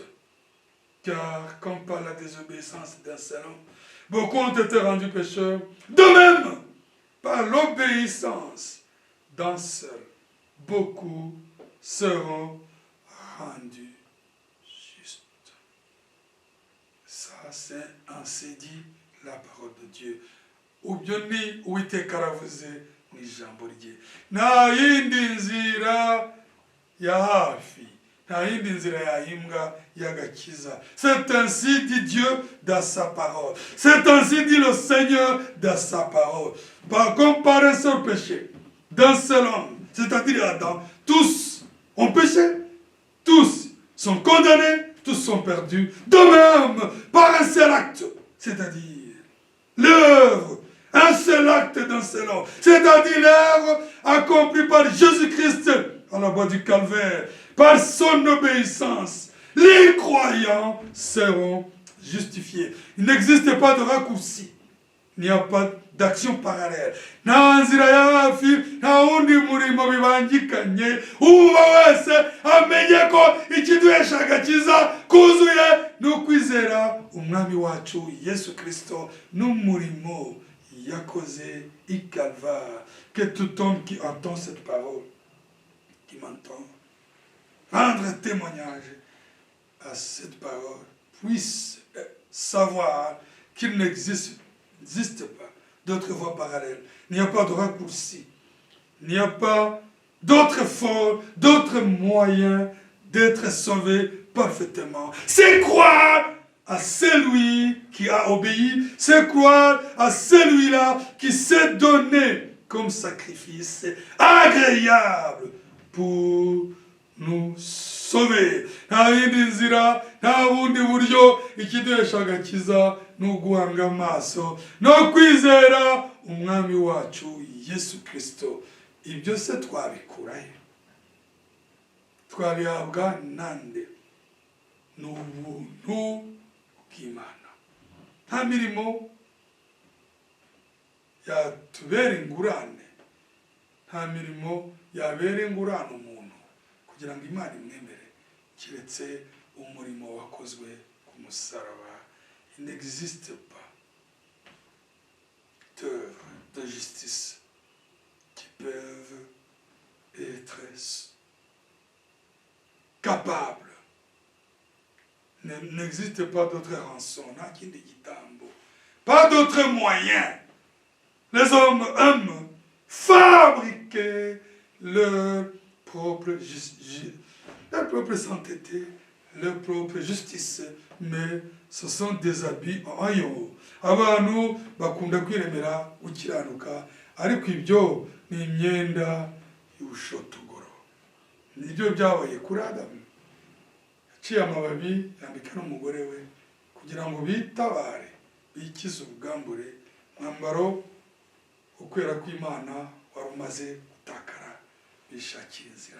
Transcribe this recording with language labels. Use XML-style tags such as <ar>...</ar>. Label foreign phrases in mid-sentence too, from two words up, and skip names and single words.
<fr>Car comme par la désobéissance d'un seul homme, beaucoup ont été rendus pécheurs. De même, par l'obéissance d'un seul, beaucoup seront rendus justes. Ça, c'est ainsi dit la parole de Dieu.</fr> <rw>Ubyoni Uwiteka aravuze mu ijambo rye. Nta yindi nzira ya hafi, nta yindi nzira yahimbwa y'agakiza.</rw> <fr>C'est ainsi dit Dieu dans sa parole. C'est ainsi dit le Seigneur dans sa parole. Comme par un seul péché d'un seul homme, c'est-à-dire Adam, tous ont péché, tous sont condamnés, tous sont perdus. De même, par un seul acte, c'est-à-dire l'œuvre, un seul acte d'un seul homme, c'est-à-dire l'œuvre accomplie par Jésus-Christ à la croix du Calvaire, par son obéissance, les croyants seront justifiés. Il n'existe pas de raccourci. Il n'y a pas d'action parallèle.</fr> <rw>Nta nzira ya hafi, nta wundi murimo bibangikanye. Uba wese amenye ko ikiduhesha agakiza kuzuye n'ukwizera umwami wacu Yesu Kristo n'umurimo yakoze i Calvaire.</rw> <fr>Que tout homme qui entend cette parole, qui m'entend, rendre témoignage à cette parole, puisse savoir qu'il n'existe pas d'autres voies parallèles. Il n'y a pas de raccourci. Il n'y a pas d'autre forme, d'autres moyens d'être sauvé parfaitement. C'est croire à celui qui a obéi, c'est croire à celui-là qui s'est donné comme sacrifice agréable pour nous sauver.</fr> <rw>Nta yindi nzira, nta bundi buryo ikiduhesha agakiza n'uguhanga amaso no kwizera umwami wacu Yesu Kristo. Ibyo se twabikurahe? Twabihabwa nande? N'ubuntu bw'Imana. Nta mirimo yatubera ingurane, nta mirimo yabera ingurane umuntu kugira ngo Imana imwemere, kiretse umurimo wakozwe ku musaraba.</rw> <fr>Il n'existe pas d'œuvres de justice qui peuvent être capables. N'existe pas d'autre rançon, pas d'autre moyen. Les hommes aiment fabriquer leur propre sainteté, leur propre justice, mais ce sont des habits en yo.</fr> <rw>Abantu bakunda kwiremera gukiranuka, ariko ibyo ni imyenda y'ubushotogoro. Nibyo byabaye kuri Adamu. Yaciye amababi yambika n'umugore we kugira ngo bitabare, bikize ubwambure, mwambaro ukwera kw'Imana wari umaze gutakara, bishakira inzira.</rw>